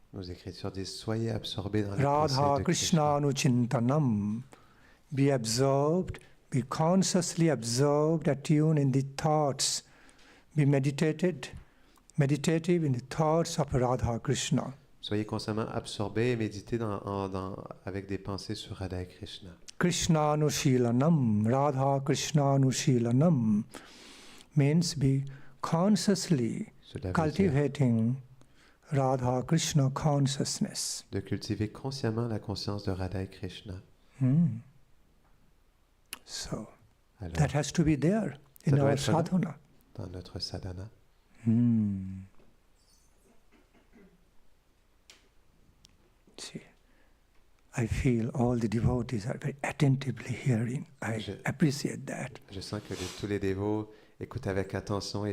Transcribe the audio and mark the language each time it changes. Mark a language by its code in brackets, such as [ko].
[fr] nos écritures disent soyez absorbés dans les Radha pensées de [en] Krishna anuchintanam, be absorbed, be consciously absorbed, attuned in the thoughts, be meditative in the thoughts of Radha Krishna. [fr] Soyez constamment absorbés et méditez avec des pensées sur Radha et Krishna. [en] Krishna anushilanam, Radha Krishna anushilanam means be consciously [fr] Cela veut dire [en] cultivating Radha Krishna consciousness. [fr] de cultiver consciemment la conscience de Radha et Krishna. [en] So [fr] Alors, [en] that has to be there in [fr] doit [en] our [fr] être là. [en] sadhana. [fr] dans notre sadhana. [en] See, I feel all the devotees are very attentively hearing. I appreciate that. [fr] Je sens que tous les dévots écoutent avec attention et